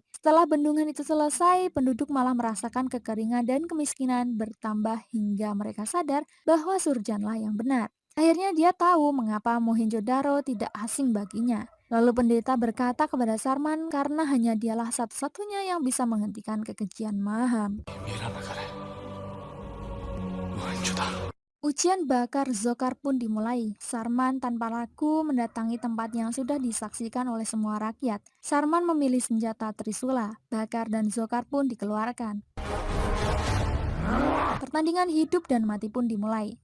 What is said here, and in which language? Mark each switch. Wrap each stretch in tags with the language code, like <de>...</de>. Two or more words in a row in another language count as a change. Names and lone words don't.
<id>Setelah bendungan itu selesai, penduduk malah merasakan kekeringan dan kemiskinan bertambah hingga mereka sadar bahwa Surjanlah yang benar. Akhirnya dia tahu mengapa Mohenjo-daro tidak asing baginya. Lalu pendeta berkata kepada Sarman karena hanya dialah satu-satunya yang bisa menghentikan kekejian Maham.</id> <hi>मेरा नगर है मोहनजोदारो।</hi> <id>Ujian Bakar Zokar pun dimulai. Sarman tanpa ragu mendatangi tempat yang sudah disaksikan oleh semua rakyat. Sarman memilih senjata Trisula. Bakar dan Zokar pun dikeluarkan. Pertandingan hidup dan mati pun dimulai.</id>